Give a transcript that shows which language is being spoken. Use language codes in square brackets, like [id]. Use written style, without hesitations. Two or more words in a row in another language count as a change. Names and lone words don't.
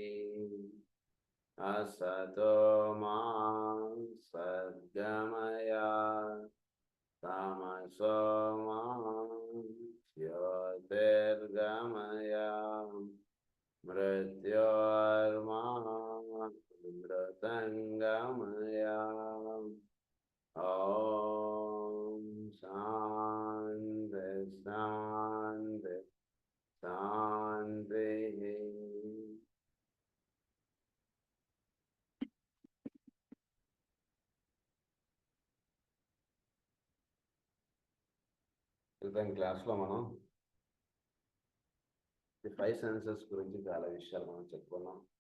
[sa] असतो मा सद्गमय तमसो मा ज्योतिर्गमय मृत्योर्मामृतङ्गमय। ॐ शान्ति शान्ति शान्तिः। [te] క్లాస్లో మనం ఈ 5 సెన్సెస్ గురించి చాలా విషయాలు మనం చెప్పుకున్నాం.